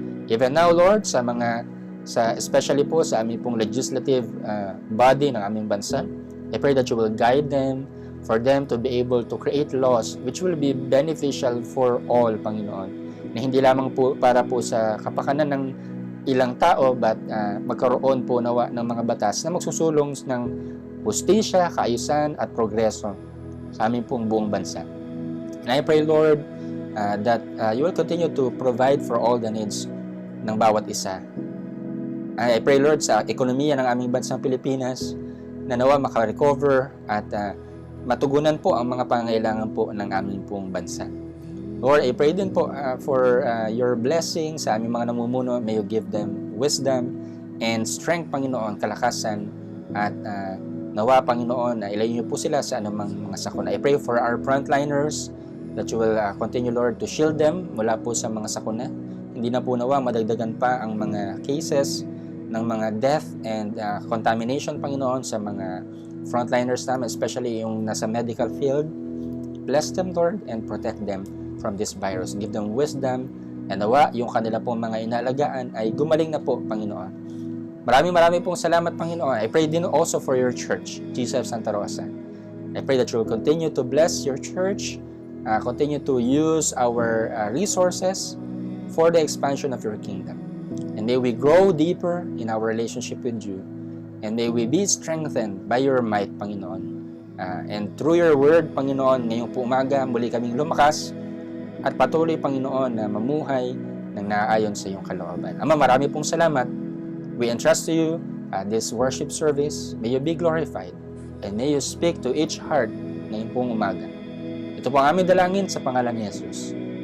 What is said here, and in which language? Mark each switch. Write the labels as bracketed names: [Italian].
[English] Even now, Lord, especially po sa aming pong legislative body [Filipino] ng aming bansa, [English] I pray that you will guide them, for them to be able to create laws which will be beneficial for all, Panginoon. [Filipino] Na hindi lamang po para po sa kapakanan ng ilang tao, but magkaroon po nawa ng mga batas na magsusulong ng hustisya, kaayusan at progreso sa aming pong buong bansa. [English] And I pray, Lord, that you will continue to provide for all the needs [Filipino] ng bawat isa. [English] I pray, Lord, [Filipino] sa ekonomiya ng aming bansang Pilipinas na nawa makarecover at matugunan po ang mga pangangailangan po ng aming pong bansa. [English] Lord, I pray din po for your blessing [Filipino] sa aming mga namumuno. [English] May you give them wisdom and strength, [Filipino] Panginoon, kalakasan, at nawa, Panginoon, na ilayo niyo po sila sa anumang mga sakuna. [English] I pray for our frontliners that you will continue, Lord, to shield them [Filipino] mula po sa mga sakuna. Hindi na po nawa madagdagan pa ang mga cases ng mga [English] death and contamination, [Filipino] Panginoon, sa mga frontliners namin, especially yung nasa medical field. [English] Bless them, Lord, and protect them from this virus. Give them wisdom, and [Filipino] nawa yung kanila pong mga inaalagaan ay gumaling na po, Panginoon. Maraming pong salamat, [English] Panginoon. I pray din also for your church, GCF Santa Rosa. I pray that you will continue to bless your church, continue to use our resources for the expansion of your kingdom. And may we grow deeper in our relationship with you, and may we be strengthened by your might, Panginoon. And through your word, [Filipino] Panginoon, ngayong po umaga, muli kaming lumakas at patuloy, Panginoon, na mamuhay ng naaayon sa iyong kalooban. Ama, marami pong salamat. [English] We entrust to you this worship service. May you be glorified, and may you speak to each heart [Filipino] ngayong pong umaga. Ito po ang aming dalangin sa pangalan ni Jesus.